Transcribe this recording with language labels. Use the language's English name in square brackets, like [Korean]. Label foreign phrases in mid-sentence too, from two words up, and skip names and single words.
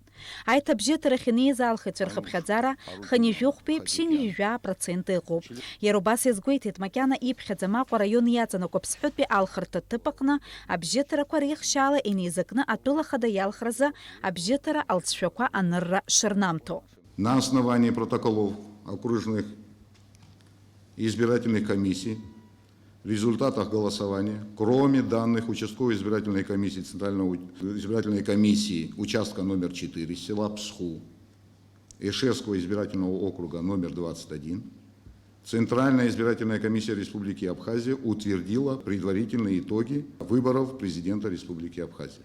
[Abkhazian] Аиҭабжьыҭарахь инеиз алхыцәа рхыԥхьаӡара хынҩажәохәтәи ԥшьынҩажәжәа% ыҟоуп. Иара убас иазгәеиҭеит макьана иԥхьаӡам Аҟәа араион иаҵанакуа Аԥсҳәытәи алхырҭа ҭыԥ аҟны абжьыҭарақәа реихшьаала инеизакны атәыла хада иалхразы абжьыҭара алҵшәақәа анырра шырнамҭо. [Russian] На основании протоколов окружных избирательных комиссий в результатах голосования, кроме данных участковой избирательной комиссии Центральной избирательной комиссии участка номер 4 села Псху, Эшерского избирательного округа номер 21, Центральная избирательная комиссия Республики Абхазия утвердила предварительные итоги выборов президента Республики Абхазия.